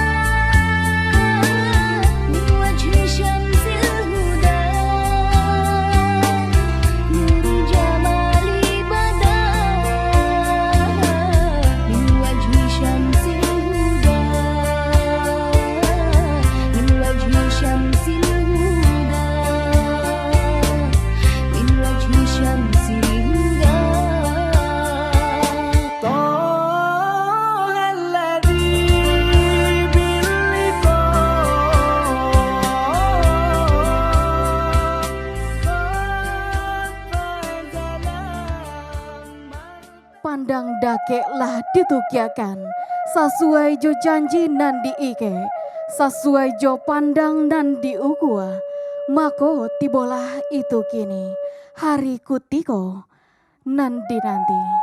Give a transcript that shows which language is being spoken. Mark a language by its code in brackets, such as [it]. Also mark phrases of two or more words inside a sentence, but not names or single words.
[ar] من وجه شمس الهدى نور جمالي بدا من وجه شمس الهدى من وجه شمس الهدى من وجه شمس الهدى طه الذي [min] Pandang dakeklah ditukyakan sesuai jo janji nan diike sesuai jo pandang nan diukua mako tibolah itu kini hari kutiko nan dinanti.